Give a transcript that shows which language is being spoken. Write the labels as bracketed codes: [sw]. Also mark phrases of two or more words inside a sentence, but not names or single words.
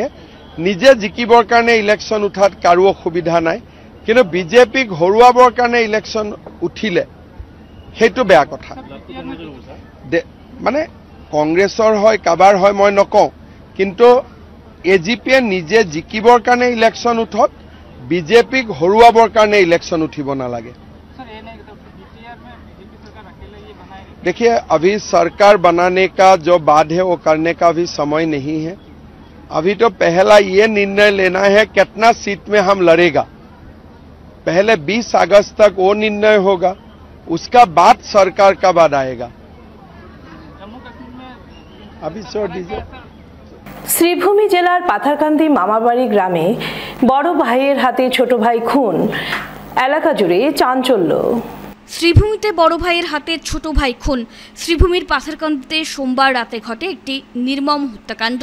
[as] নিজে জিকিবৰ কাৰণে ইলেকশ্যন উঠাত কাৰো অসুবিধা নাই, কিন্তু বিজেপিক হৰুৱাবৰ কাৰণে ইলেকশ্যন উঠিলে সেইটো বেয়া কথা। মানে কংগ্ৰেছৰ হয় কাবাৰ হয় মই নকওঁ, কিন্তু এজিপিয়ে নিজে জিকিবৰ কাৰণে ইলেকশ্যন উঠক, বিজেপিক হৰুৱাবৰ কাৰণে ইলেকশ্যন উঠিব নালাগে। [hi] देखिए, अभी सरकार बनाने का जो बात है वो करने का अभी समय नहीं है। अभी तो पहला ये निर्णय लेना है कितना सीट में हम लड़ेगा। पहले 20 अगस्त तक वो निर्णय होगा, उसका बाद सरकार का बाद आएगा। अभी छोड़ दीजिए। [bn] শ্রীভূমি জেলার পাথারকান্দি মামাবাড়ি গ্রামে বড় ভাইয়ের হাতে ছোট ভাই খুন, এলাকা জুড়ে চাঞ্চল্য। শ্রীভূমিতে বড় ভাইয়ের হাতে ছোট ভাই খুন। শ্রীভূমির পাথারকান্দিতে সোমবার রাতে ঘটে একটি নির্মম হত্যাকাণ্ড।